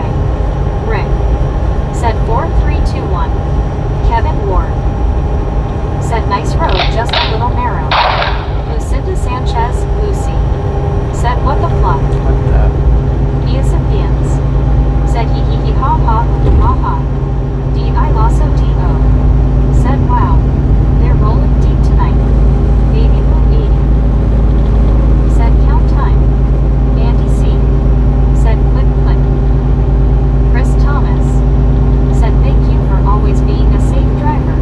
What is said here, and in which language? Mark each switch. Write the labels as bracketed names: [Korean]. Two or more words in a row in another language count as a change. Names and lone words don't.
[English] Rick said 4321. Kevin Ward said nice road, just a little narrow. Lucinda Sanchez, Lucy said what the fluff. What the? Eosapians said hee hee hee ha ha ha ha. D-I-Losso-D-O said wow, they're rolling deep tonight. Baby Blue 80 said count time. Andy C said click click. Chris Thomas said thank you for always being a safe driver.